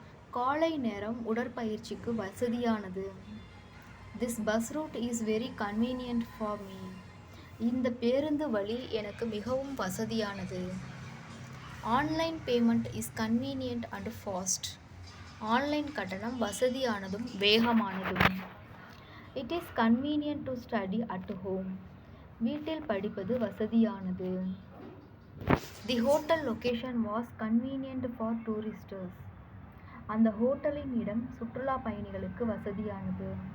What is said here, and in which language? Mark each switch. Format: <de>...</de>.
<ta>காலை நேரம் உடற்பயிற்சிக்கு வசதியானது.</ta> <en>This bus route is very convenient for me.</en> <ta>இந்த பேருந்து வழி எனக்கு மிகவும் வசதியானது.</ta> <en>Online payment is convenient and fast.</en> <ta>Online கட்டணம் வசதியானதும் வேகமானதும்.</ta> <en>It is convenient to study at home.</en> <ta>வீட்டில் படிப்பது வசதியானது.</ta> <en>The hotel location was convenient for tourists.</en> <ta>அந்த ஹோட்டலின் இடம் சுற்றுலா பயணிகளுக்கு வசதியானது.</ta>